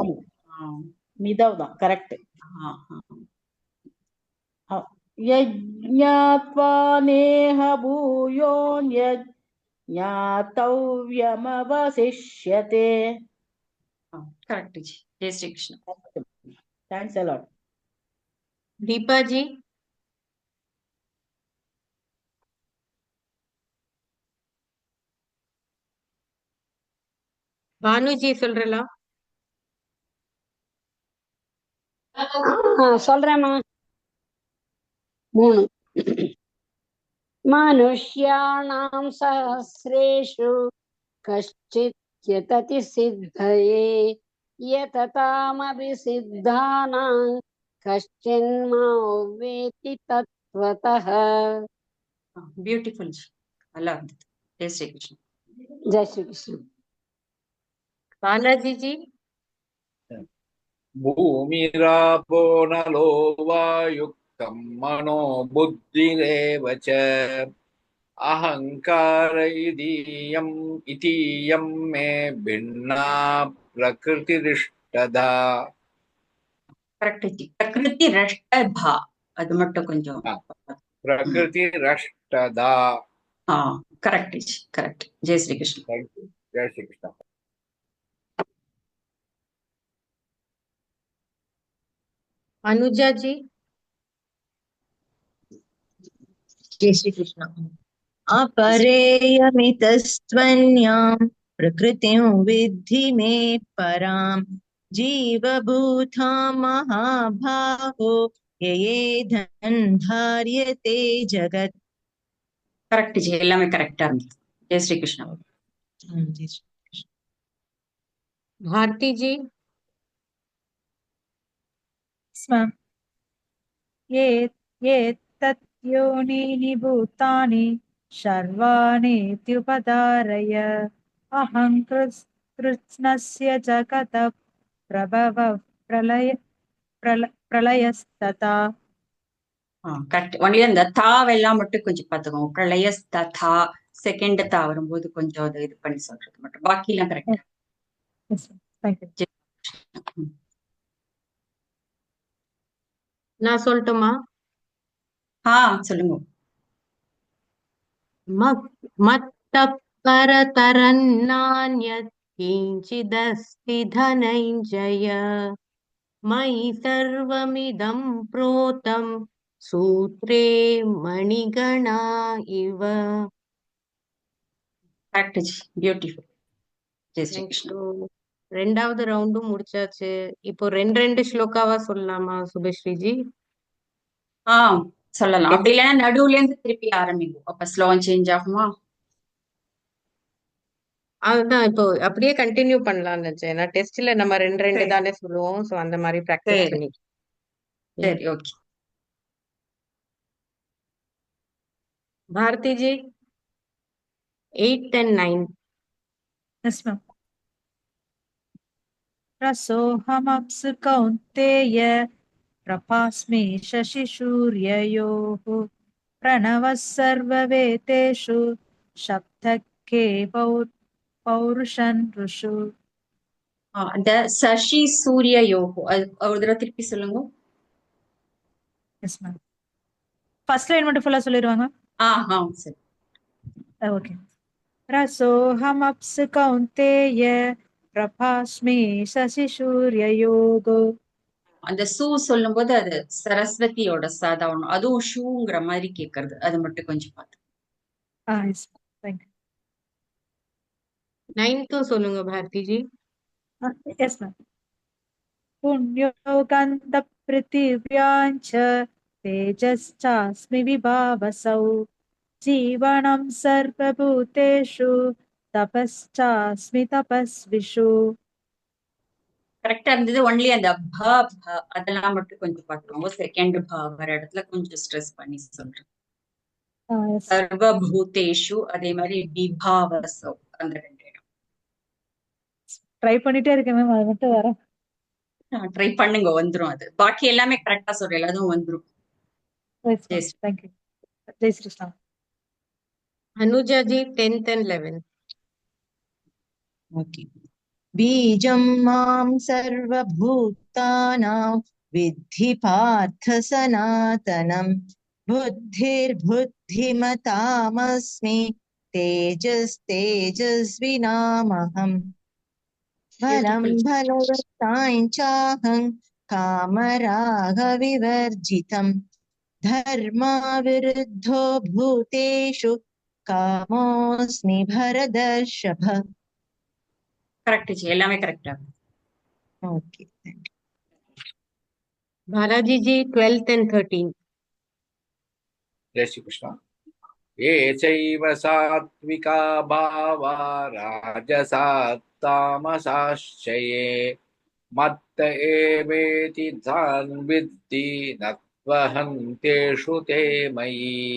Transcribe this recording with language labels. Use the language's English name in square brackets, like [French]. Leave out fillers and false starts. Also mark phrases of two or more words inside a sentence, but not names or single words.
[Tamil] மிதம் தான் கரெக்ட். [Sanskrit] यज्ज्ञात्वा नेह भूयोऽन्यज्ज्ञातव्यमवशिष्यते. [Tamil] கரெக்ட் ஜி. [Hindi] जय श्री कृष्णा. [English] தேங்க்ஸ் a lot. [Tamil] दीपा जी भानु जी சொல்றலா? சொல்றேம்மா. [Sanskrit] 3 मनुष्याणां सहस्रेषु कश्चित् यतति सिद्धये यततामपि सिद्धानां कश्चिन्मां वेत्ति तत्त्वतः. [Tamil] பியூட்டிஃபுல் ஜி. நல்லா இருந்தது. [Hindi] जय श्री कृष्णा. जय श्री कृष्ण. बालाजी जी [Sanskrit] भूमिरापो नलो वायुक्तं मनो बुद्धिरेव च अहङ्कार इतीयं मे भिन्ना प्रकृतिरिष्टधा. [Tamil] கரெக்ட் ஜி. [Sanskrit] प्रकृति रष्टधा [Tamil] அது மட்டும் கொஞ்சம். [Sanskrit] प्रकृतिरष्टधा. [Tamil] கரெக்ட் ஜி. கரெக்ட். [Hindi] जय श्री कृष्णा. जय श्री कृष्ण. अनुजा जी जय श्री कृष्ण. [Sanskrit] अपरेयमितस्त्वन्यां प्रकृतिं विद्धि मे परां जीवभूतां महाभाहो ययेधन् धार्यते जगत्. [Tamil] கரெக்ட் ஜி. எல்லாமே கரெக்டா இருந்தது. [Hindi] जय श्री कृष्णा. [Tamil] भारती जी [Sanskrit] ये ये तत्योनीनि भूतानि सर्वाणीत्युपधारय अहं कृत्स्नस्य जगतः प्रभवः प्रलयस्तथा. [Tamil] கரெக்ட். ஒன்லி அந்த தாவெல்லாம் மட்டும் கொஞ்சம் பார்த்துக்கோங்க. [Sanskrit] प्रलय तथा [Tamil] செகண்ட் தா வரும்போது கொஞ்சம் அதை இது பண்ணி சொல்றது மட்டும். பாக்கி எல்லாம் கரெக்ட். நான் சொல்லட்டுமா? சொல்லுங்க. [Sanskrit] मत्त परतरन्नान्यत् किञ्चिदस्ति धनञ्जय मयि सर्वमिदं प्रोतं सूत्रे मणिगणा इव. [Tamil] கரெக்ட் ஜி. பியூட்டிஃபுல். [Hindi] जय श्री कृष्णा. [Tamil] ரெண்டாவது ரவுண்டும் முடிச்சாச்சு. இப்போ ரெண்டு ஸ்லோகாவா சொல்லலாமா சுபஸ்ரீ ஜி? சொல்லலாம். அப்படி இல்லைன்னா நடுவுல இருந்து திருப்பி ஆரம்பிக்கும். அப்ப [English] slow change [Tamil] ஆகுமா? அதுதான் இப்போ அப்படியே கண்டினியூ பண்ணலாம்னு நினைச்சேன். ஏன்னா டெஸ்ட்ல நம்ம ரெண்டு தானே சொல்லுவோம். சோ அந்த மாதிரி பிராக்டிஸ் பண்ணி. சரி ஓகே. [English] भारती जी 8 and 9. Yes, ma'am. [Sanskrit] रसोऽहमप्सु कौन्तेय प्रभास्मि शशिसूर्ययोः प्रणवः सर्ववेदेषु शब्दः के पौरुषन् ऋषु. [Tamil] அந்த [Sanskrit] शशि सूर्य योगो [Tamil] அது ஒரு தடவை திருப்பி சொல்லுங்க. [English] yes ma'am. first line [Tamil] மட்டும் ஃபுல்லா சொல்லிடுவாங்க. சரி ஓகே. [Sanskrit] रसोऽहमप्सु कौन्तेय प्रभास्मि शशिसूर्ययोः. [Tamil] அந்த சூ சொல்லும் போது அது சரஸ்வதியோட சாதாரணம். அதுவும் ஷூங்கிற மாதிரி கேக்குறது. அது மட்டும் கொஞ்சம் பார்த்து. नाइन्थ சொல்லுங்க भारती जी. [English] yes ma'am. [Sanskrit] पुण्यो गन्ध पृथिव्याञ्च तेजश्चास्मि विभावसौ जीवनं सर्वभूतेषु तपश्चास्मि तपस्विषु [Tamil] கரெக்டா இருந்தது. ஒன்லி அந்த ப ப அதெல்லாம் மட்டும் கொஞ்சம் பார்த்துக்கோங்க. செகண்ட் ப வர இடத்துல கொஞ்சம் ஸ்ட்ரெஸ் பண்ணி சொல்றேன். சர்வபூதேஷு அதே மாதிரி விபாவசோ அந்த ரெண்டு இடம் ட்ரை பண்ணிட்டே இருக்கேன் மேம், அது மட்டும் வர. ட்ரை பண்ணுங்க, வந்துரும் அது. பாக்கி எல்லாமே கரெக்டா சொல்றேன், அதுவும் வந்துரும். தேங்க்யூ. [Hindi] जय श्री कृष्णा. [English] Anuja ji 10th and 11th. Okay. [Sanskrit] बीजं मां सर्वभूतानां विद्धि पार्थ सनातनं बुद्धिर्बुद्धिमतामस्मि तेजस्तेजस्विनामहम् बलं बलवतां चाहं कामरागविवर्जितं धर्माविरुद्धो भूतेषु कामोऽस्मि भरतर्षभ. [Tamil] கரெக்ட் ஜி, எல்லாமே கரெக்டா. [English] Okay. Balaji ji 12th and 13th. [Hindi] जय श्री कृष्ण। [Sanskrit] ये चैव सात्विका भावा राजसात्तामसाश्च ये मत्त एवेति तान् विद्धि न त्वहन्त्येषु ते मयि।